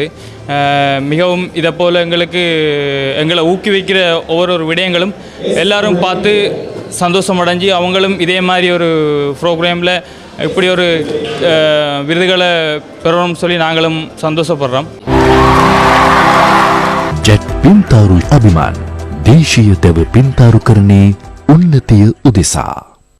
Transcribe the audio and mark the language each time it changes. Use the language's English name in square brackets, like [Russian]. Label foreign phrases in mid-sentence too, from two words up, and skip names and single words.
[Tamil] மிகவும் இதை போல் எங்களை ஊக்குவிக்கிற ஒவ்வொரு விடயங்களும் எல்லாரும் பார்த்து சந்தோஷமடைஞ்சு அவங்களும் இதே மாதிரி ஒரு ப்ரோக்ராமில் இப்படி ஒரு விருதுகளை பெறணும்னு சொல்லி நாங்களும் சந்தோஷப்படுறோம். [Sinhala] ජෙට් පින්තාරු අභිමාන් දේශීය දැව පින්තාරු කරන්නේ උන්නතිය උදෙසා.